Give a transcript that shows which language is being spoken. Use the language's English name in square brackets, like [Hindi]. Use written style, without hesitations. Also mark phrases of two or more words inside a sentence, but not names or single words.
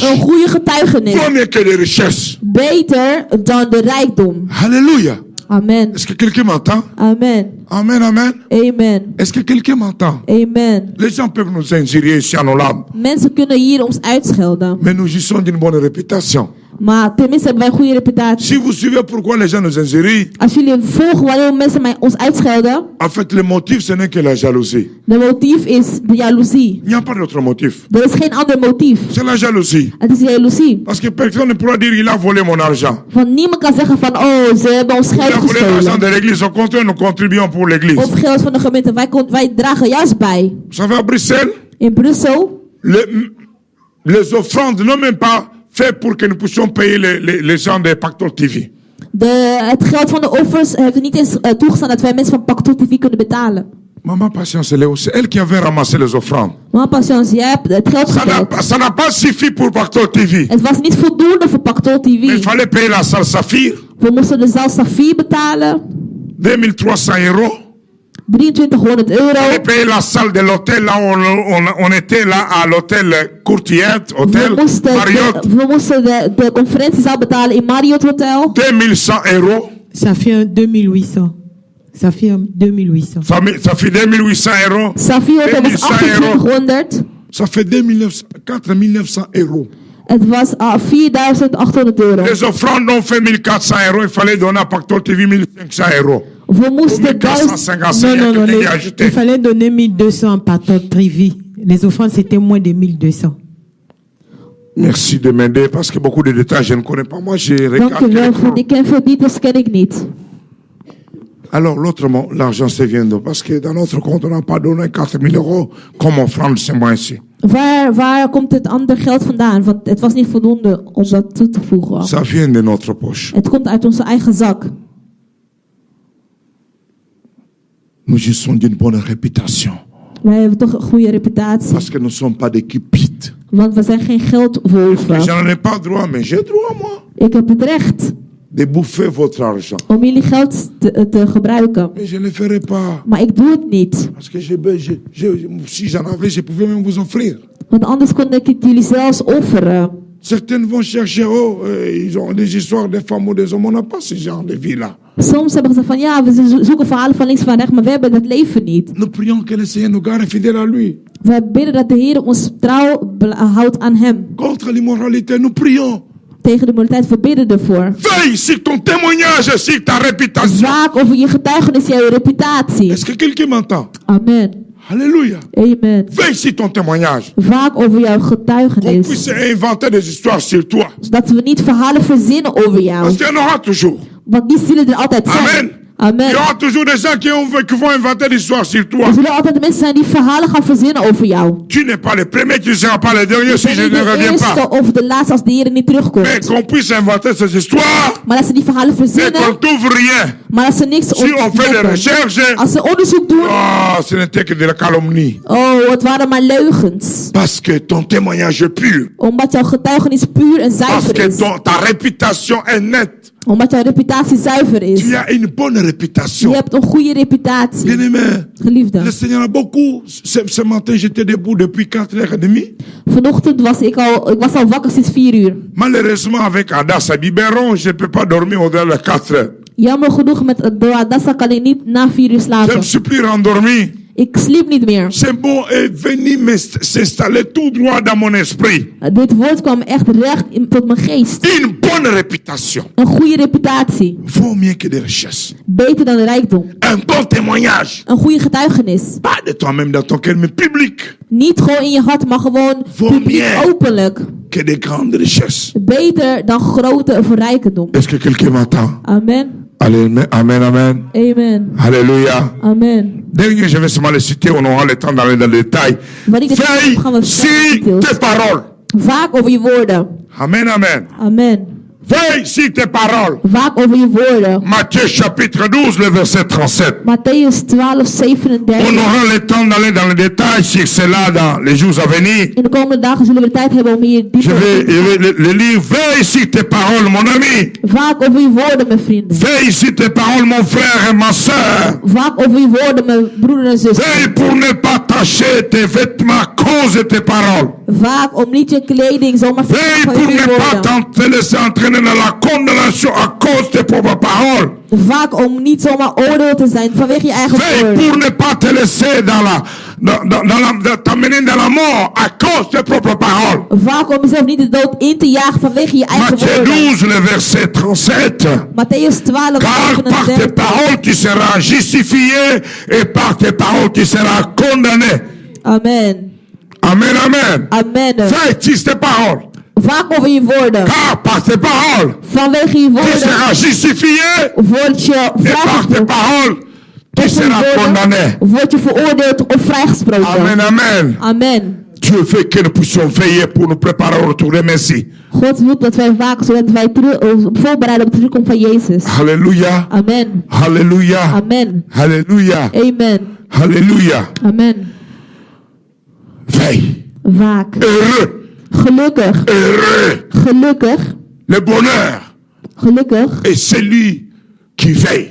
[Dutch] Een goede getuigenis. [French] vaut mieux que des richesses. [Dutch] Beter dan de rijkdom. [French] Alléluia. Amen. Est-ce que quelqu'un m'entend? Amen. Amen, amen. Amen. Est-ce que quelqu'un m'entend? Amen. Les gens peuvent nous injurier ici à nos lames, [Dutch] Mensen kunnen hier ons uitschelden. [French] mais nous jouissons d'une bonne réputation. [Dutch] Maar tenminste hebben wij een goede reputatie. [French] Si vous suivez pourquoi les gens nous injurient, [Dutch] Als jullie volgen wanneer mensen ons uitschelden. [French] en fait, le motif, ce n'est que la jalousie. [Dutch] De motief is de jaloezie. [French] Il n'y a pas d'autre motif. [Dutch] Er is geen ander motief. [French] C'est la jalousie. [Dutch] Het is jaloezie. [French] Parce que personne ne pourra dire il a volé mon argent. [Dutch] Want niemand kan zeggen van, oh, ze hebben ons [French] Il [Dutch] geld [French] a volé l'argent [Dutch] gestolen. [French] de l'église. Au contraire, nous contribuons pour l'église. [Dutch] Of geld van de gemeente. Wij dragen juist bij. [French] Vous savez, à Bruxelles, [Dutch] In Brussel. [French] les offrandes n'ont même pas fait pour que nous puissions payer les gens de Pactol TV. [Dutch] Het geld van de offers heeft er niet eens toegestaan dat wij mensen van Pacto TV kunnen betalen. [French] Maman Patience, c'est elle qui avait ramassé les offrandes. [Dutch] Mama Patience, jij hebt het geld gegeven. [French] Ça n'a pas suffi pour Pactol TV. [Dutch] Het was niet voldoende voor Pacto [French] Mais il [Dutch] TV. [French] fallait payer la salle Saphir, [Dutch] We moesten de zaal Safir betalen. [French] 2300 €. [Dutch] 2300 [French] Il fallait [Dutch] euro. [French] payer la salle de l'hôtel, là où on était là à l'hôtel Courtiette, hôtel Marriott, [Dutch] We moesten de conferentiezaal betalen in Marriott Hotel. [French] 2100 €. Ça fait 2800. Ça fait 2800. Ça fait 2800 €. [Dutch] Safir Hotel was 2800. [French] Ça fait 4900 €. [Dutch] Het was 4800 euro. [French] Les offrandes ont fait 1400 €. Il fallait donner à Pactol TV 1500 €. [Dutch] We moesten 1450, [French] Non, il y a non, non. quelqu'un qui a ajouté. Il fallait donner 1200 par ton trivi. Les offrandes, c'était moins de 1200. Merci de m'aider parce que beaucoup de détails je ne connais pas. Moi, j'ai regardé. [Dutch] Dankjewel voor die ken veel details ken ik niet. [French] Alors, l'autre, l'argent, c'est vient d'où? Parce que dans notre compte, on n'a pas donné 4000 € comme offrande ce mois-ci. [Dutch] Waar komt het andere geld vandaan? Want het was niet voldoende om dat toe te voegen. [French] Ça vient de notre poche. [Dutch] Het komt uit onze eigen zak. [French] Nous jouissons d'une bonne réputation. [Dutch] Wij hebben toch een goede reputatie. [French] Parce que nous ne sommes pas des cupides. [Dutch] Want we zijn geen geldwolven. [French] J'en ai pas droit, mais j'ai droit, moi, [Dutch] Ik heb het recht [French] de bouffer votre argent. [Dutch] om jullie geld te gebruiken. [French] Mais je ne le ferai pas. [Dutch] Maar ik doe het niet. [French] Parce que si j'en avais, je pouvais même vous offrir. [Dutch] Want anders kon ik het jullie zelfs offeren. [French] Certains vont chercher, ils ont des histoires des femmes ou des hommes. On n'a pas ce genre de vie-là. [Dutch] Soms hebben ze van ja, we zoeken verhalen van links van rechts, maar we hebben dat leven niet. [French] Nous prions que le Seigneur nous garde fidèles à lui. [Dutch] We bidden dat de Heer ons trouw houdt aan hem. [French] Contre l'immoralité, nous prions. [Dutch] Tegen de moraliteit, we bidden ervoor. [French] Veille sur ton témoignage et sur ta réputation. [Dutch] Waak over je getuigenis en je reputatie. [French] Est-ce que quelqu'un m'entend? Amen. Alléluia. Amen. Veille sur ton témoignage. [Dutch] Vaak over jouw [French] Qu'on [Dutch] getuigenis. [French] puisse inventer des histoires sur toi. [Dutch] Zodat we niet verhalen verzinnen over jou. [French] Parce qu'il y en aura toujours. [Dutch] Want die zullen er altijd zijn. Amen. Amen. [French] Il y aura toujours des gens qui vont inventer des histoires sur toi. [Dutch] Er zullen altijd mensen zijn die verhalen gaan verzinnen over jou. [French] Tu n'es pas le premier, tu ne seras pas le dernier si [Dutch] Je [French] je [Dutch] ben [French] ne [Dutch] niet de [French] reviens pas. [Dutch] eerste of de laatste als de Heer niet [French] Mais [Dutch] terugkomt. [French] qu'on puisse inventer ces histoires [Dutch] Maar dat ze die verhalen [French] et qu'on [Dutch] verzinnen [French] t'ouvre rien. [Dutch] Maar als ze niks [French] Si on fait des [Dutch] ontdekken, [French] recherches, [Dutch] als ze onderzoek doen, [French] ce n'était que de la calomnie. [Dutch] oh, het waren maar leugens. [French] Parce que ton témoignage est pur. [Dutch] Omdat jouw getuigenis puur en [French] Parce [Dutch] zuiver [French] que [Dutch] is. [French] ta réputation est nette. [Dutch] Omdat jouw reputatie zuiver is. [French] Tu as une bonne réputation. [Dutch] Je hebt een goede reputatie. [French] Bien-aimé, [Dutch] Geliefde. [French] le Seigneur a beaucoup. Ce matin, j'étais debout depuis 4h30. [Dutch] Vanochtend was ik was al wakker sinds 4 uur. [French] Malheureusement, avec Adas à biberon, je ne peux pas dormir au-delà de 4h. [Dutch] Jammer genoeg met de Adassa kan ik niet na 4 uur [French] Je ne [Dutch] slapen. [French] me suis plus rendormi. [Dutch] Ik sliep niet meer. [French] Ce mot est venu s'installer tout droit dans mon esprit. [Dutch] Dit woord kwam echt recht tot mijn geest. [French] Une bonne réputation [Dutch] Een goede reputatie. [French] vaut mieux que des richesses. [Dutch] Beter dan de rijkdom. [French] Un bon témoignage. [Dutch] Een goede getuigenis. [French] Pas de toi-même dans ton cœur, mais public. [Dutch] Niet gewoon in je hart, maar gewoon Voor publiek meer. openlijk. [French] Que des grandes richesses. [Dutch] Beter dan grote verrijkendom. [French] Est-ce que quelqu'un m'entend? Amen. Amen, amen, amen. Amen. Alléluia. Amen. Dernier, je vais seulement le citer, on aura le temps d'aller dans le détail. [Dutch] Wanneer ik het [French] Veille [Dutch] heb, gaan we [French] sur [Dutch] verder [French] tes paroles. [Dutch] Vaak over je woorden. Amen, amen. Amen. [French] Veille sur tes paroles. [Dutch] Vaak over je woorden. [French] Matthieu chapitre 12, le verset 37. [Dutch] Matthäus 12, [French] On [Dutch] 37. [French] aura le temps d'aller dans le détail sur cela dans les jours à venir. [Dutch] In de komende dagen zullen we de tijd hebben om hier [French] Je [Dutch] dieper [French] vais, [Dutch] op te [French] je [Dutch] gaan. [French] vais le lire. Veille sur tes paroles, mon ami. [Dutch] Vaak over je woorden, mijn vrienden. [French] Veille sur tes paroles, mon frère et ma soeur. [Dutch] Vaak over je woorden, mijn broeder en zuster. [French] Veille pour ne pas tacher tes vêtements à cause de tes paroles. [Dutch] Vaak om niet je kleding zomaar te [French] Veille [Dutch] van [French] pour [Dutch] je [French] ne pas [Dutch] woorden. [French] te laisser entraîner dans la condamnation à cause de tes propres paroles. [Dutch] Vaak om niet zomaar oordeel te zijn vanwege je eigen [French] Veille [Dutch] woorden. [French] pour ne pas te laisser t'amener dans la mort à cause de tes propres paroles. [Dutch] Vaak om jezelf niet de dood in te jagen vanwege je eigen [French] Matthieu [Dutch] woorden. [French] 12, le verset 37. [Dutch] Matthäus 12, [French] Car par tes [Dutch] 37. [French] paroles tu seras justifié et par tes paroles tu seras condamné. Amen. Amen, amen. Amen. Veille sur tes paroles. [Dutch] Vaak over je woorden. [French] Car par tes paroles [Dutch] Vanwege je [French] tu [Dutch] woorden [French] seras justifié [Dutch] word je [French] et par tes [Dutch] vrijgesproken. [French] paroles tu [Dutch] Over je [French] seras condamné. [Dutch] woorden word je veroordeeld of vrijgesproken. Amen, amen. Amen. [French] Dieu veut que nous puissions veiller pour nous préparer au retour de Messie. [Dutch] God wil dat wij waken zodat wij voorbereiden op de terugkomst van Jezus. [French] Alléluia. Amen. Alléluia. Amen. Alléluia. Amen. Alléluia. Amen. Veille. [Dutch] Vaak. [French] Heureux. [Dutch] Gelukkig. [French] Heureux. [Dutch] Gelukkig. [French] Le bonheur [Dutch] Gelukkig [French] est celui qui veille.